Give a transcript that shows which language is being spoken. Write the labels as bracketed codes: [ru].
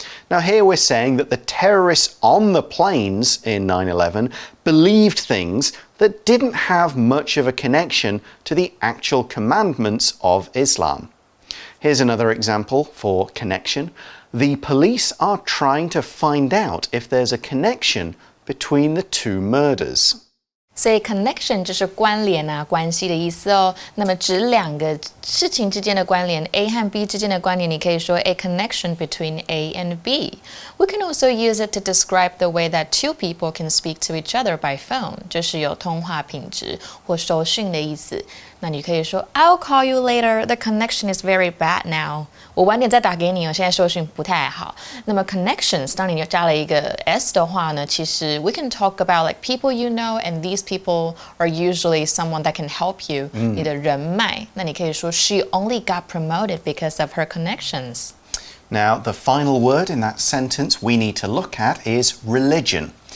[en] Now here we're saying that the terrorists on the planes in 9/11 believed things that didn't have much of a connection to the actual commandments of Islam. Here's another example for connection. The police are trying to find out if there's a connection between the two murders. [zh] 所以 connection 就是关联啊、关系的意思哦。那么指两个事情之间的关联 ，A 和 B 之间的关联，你可以说 [en] a connection between A and B. We can also use it to describe the way that two people can speak to each other by phone， [zh] 就是有通话品质或收讯的意思。那你可以说 [en] I'll call you later. The connection is very bad now. [zh] 我晚点再打给你哦，现在收讯不太好。那么 connections， 当你加了一个 s 的话呢，其实 [en] we can talk about like people you know, and these people are usually someone that can help you， [zh] 你的人脉。那你可以说 [en] She only got promoted because of her connections. Now, the final word in that sentence we need to look at is religion.